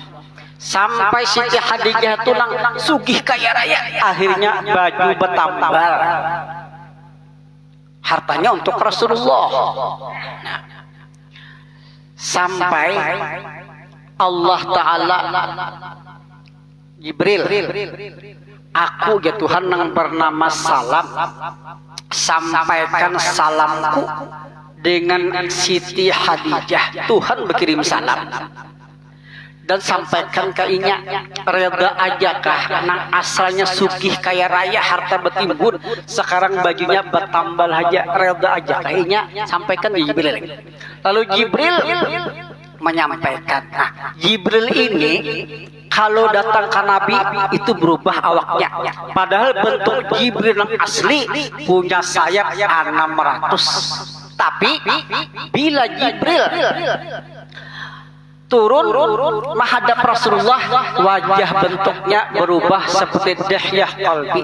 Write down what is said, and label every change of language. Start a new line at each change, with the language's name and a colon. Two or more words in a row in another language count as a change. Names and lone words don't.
Banjar: Sampai Siti Khadijah itu nang sugih kaya raya, akhirnya baju bertambal.
Indonesian: Hartanya untuk Rasulullah. Nah, sampai Allah Ta'ala Jibril, aku ya Tuhan yang bernama Salam, sampaikan salamku dengan Siti Khadijah.
Banjar: Tuhan berkirim salam dan sampaikan ke inya, reda aja kah nang asalnya sugih kaya raya harta bertimbun, sekarang bajunya bertambal aja, reda aja kah inya,
Indonesian: sampaikan ke Jibril. Lalu Jibril menyampaikan. Nah, Jibril ini kalau datang ke Nabi itu berubah awaknya. Padahal bentuk Jibril yang asli punya sayap 600. Tapi bila Jibril turun menghadap Rasulullah, wajah bentuknya berubah seperti Dihyah Qalbi.